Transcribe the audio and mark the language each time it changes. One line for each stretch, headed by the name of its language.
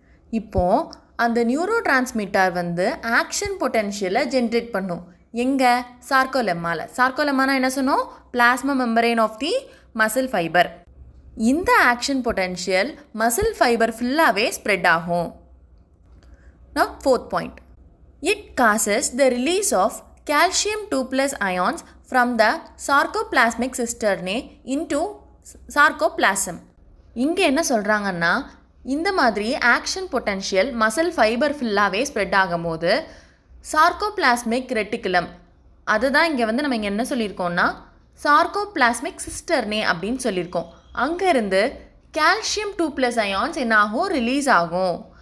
Tamil: இப்போது அந்த neuro transmitter வந்து ஆக்ஷன் பொட்டென்ஷியலை ஜென்ரேட் பண்ணும். எங்கே? சார்கோலெம்மாவில். சார்கோலெம்மானா என்ன சொன்னோம்?
English: Plasma membrane of the muscle fibre.
Tamil: இந்த ஆக்ஷன் பொட்டென்ஷியல் மசில் ஃபைபர் ஃபுல்லாகவே ஸ்ப்ரெட் ஆகும்.
English: Now, fourth point. It causes the release of calcium 2+ ions from the sarcoplasmic cisternae into sarcoplasm.
Tamil: இங்கே என்ன சொல்கிறாங்கன்னா, இந்த மாதிரி ஆக்ஷன் பொட்டென்ஷியல் மசில் ஃபைபர் ஃபுல்லாகவே spread ஆகும்போது சார்கோபிளாஸ்மிக் ரெட்டிகுலம், அதுதான் இங்கே வந்து நம்ம இங்கே என்ன சொல்லியிருக்கோம்னா சார்கோபிளாஸ்மிக் சிஸ்டர்னே அப்படின்னு சொல்லியிருக்கோம். அங்கேருந்து கால்சியம் 2+ அயான்ஸ் என்ன ஆகும்? ரிலீஸ் ஆகும்.